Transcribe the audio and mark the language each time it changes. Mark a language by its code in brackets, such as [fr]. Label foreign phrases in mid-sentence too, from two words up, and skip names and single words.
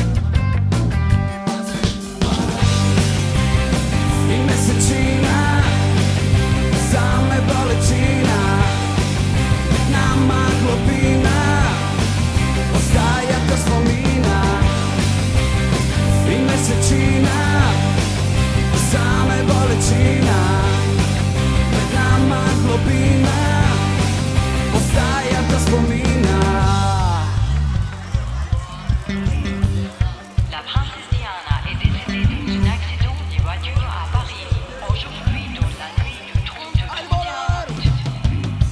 [sl] In mesečina zame bolečina, med nama globina, ostaja ta spomina. In mesečina zame bolečina, med nama globina, ostaja ta spomina. [fr] La princesse Diana est décédée d'un accident de voiture à Paris. Aujourd'hui, dans la nuit du 30 août.